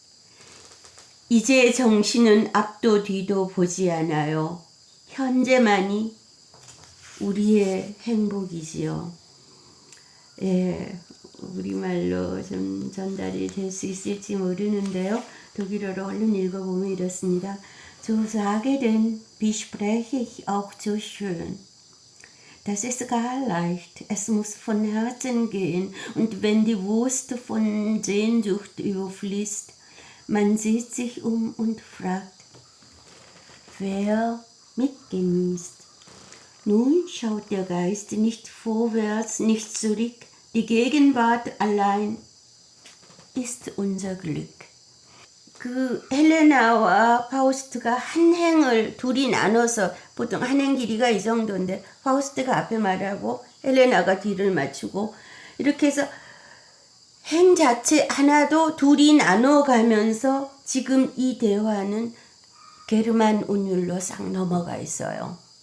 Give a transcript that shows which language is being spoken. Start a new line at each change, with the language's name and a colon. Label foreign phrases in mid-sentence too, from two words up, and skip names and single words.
Korean: 이제 정신은 앞도 뒤도 보지 않아요. 현재만이 우리의 행복이지요. 예, 우리말로 좀 전달이 될 수 있을지 모르는데요. 독일어로 얼른 읽어보면 이렇습니다.
German: So sage denn, wie spreche ich auch so schön. Das ist gar leicht, es muss von Herzen gehen, und wenn die Wurst von Sehnsucht überfließt, man sieht sich und fragt, wer mitgenießt. Nun schaut der Geist nicht vorwärts, nicht zurück, die Gegenwart allein ist unser Glück.
Korean: 헬레나와 파우스트가 한 행을 둘이 나눠서, 보통 한 행 길이가 이 정도인데 파우스트가 앞에 말하고 헬레나가 뒤를 맞추고, 이렇게 해서 행 자체 하나도 둘이 나눠가면서 지금 이 대화는 게르만 운율로 싹 넘어가 있어요.